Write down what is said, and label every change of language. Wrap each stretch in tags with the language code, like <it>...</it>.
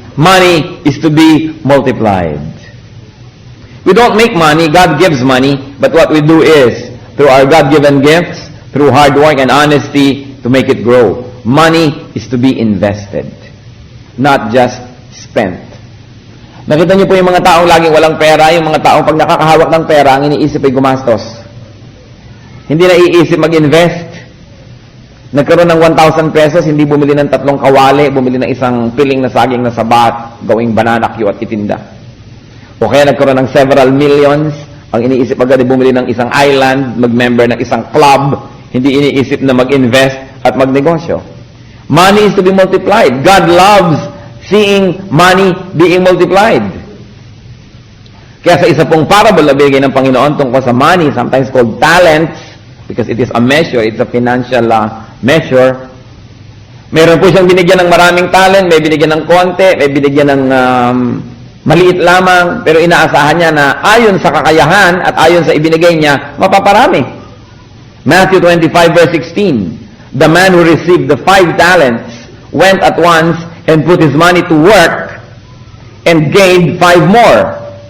<en>Money is to be multiplied. We don't make money, God gives money, but what we do is, through our God-given gifts, through hard work and honesty, to make it grow. Money is to be invested, not just spent.</en> <tl>Nakita niyo po yung mga taong laging walang pera, yung mga taong pag nakakahawak ng pera, ang iniisip ay gumastos. Hindi na iisip mag-invest. Nagkaroon ng 1,000 pesos, hindi bumili ng 3 kawali, bumili ng isang piling na saging na sabat, gawing banana cue at itinda. O kaya nagkaroon ng several millions, ang iniisip agad ay bumili ng isang island, mag-member ng isang club, hindi iniisip na mag-invest at magnegosyo.</tl> <en>Money is to be multiplied. God loves seeing money being multiplied.</en> <tl>Kaya sa isa pong parable na bigay ng Panginoon tungkol sa money,</tl> <en>sometimes called talents, because it is a measure, it's a financial measure.</en> <tl>Meron po siyang binigyan ng maraming talent, may binigyan ng konti, may binigyan ng maliit lamang, pero inaasahan niya na ayon sa kakayahan at ayon sa ibinigay niya, mapaparami.</tl> <en>Matthew 25 verse 16, the man who received the 5 talents went at once and put his money to work and gained 5 more.</en>